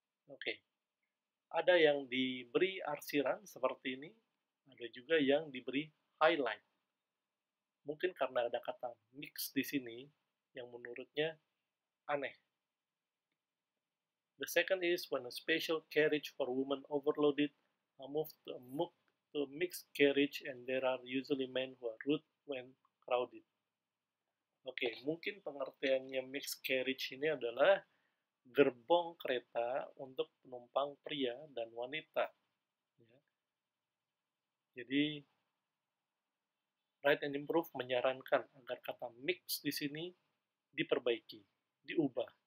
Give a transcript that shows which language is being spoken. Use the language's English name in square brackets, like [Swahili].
[Indonesian] Oke. Ada yang diberi arsiran seperti ini, ada juga yang diberi highlight. Mungkin karena ada kata mix di sini yang menurutnya aneh. [English] The second is when a special carriage for women overloaded moved to a mixed carriage and there are usually men who are rude when crowded. [Indonesian] Oke, mungkin pengertiannya mixed carriage ini adalah gerbong kereta untuk penumpang pria dan wanita. Ya. Jadi, Write and Improve menyarankan agar kata mix di sini diperbaiki, diubah.